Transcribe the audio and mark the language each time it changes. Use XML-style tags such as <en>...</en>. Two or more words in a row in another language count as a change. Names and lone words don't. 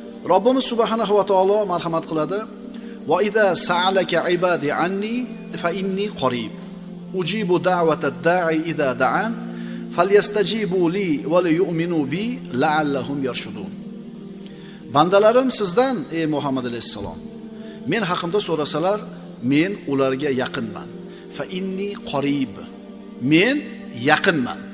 <uz>Robbimiz</uz> <ar>سبحانه وتعالى</ar> <uz>marhamat qiladi.</uz> <ar>وإذا سألك عبادي عني فإني قريب. أجيب دعوة الداع إذا دعان فليستجيبوا لي وليؤمنوا بي لعلهم يرشدون.</ar> <uz>Bandalarim sizdan ey Muhammad alayhisalom, men haqimda so'rasalar, men ularga yaqinman.</uz> <ar>فإني قريب.</ar> <uz>Men yaqinman.</uz>